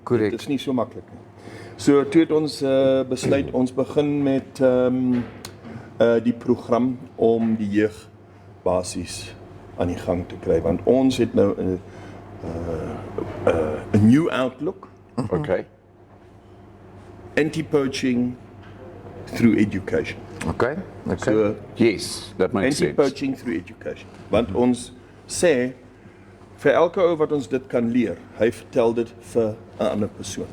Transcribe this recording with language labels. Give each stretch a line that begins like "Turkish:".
Afrikaans: Dit is nie so maklik nie. So toe het ons besluit, ons begin met die program om die jeug basies aan die gang te kry, want ons het nou 'n
English: new outlook. Anti-poaching through education. So, yes, that makes sense. Anti-poaching through education.
Afrikaans: Want ons sê, vir elke ou wat ons dit kan leer, hy vertel dit vir 'n ander persoon.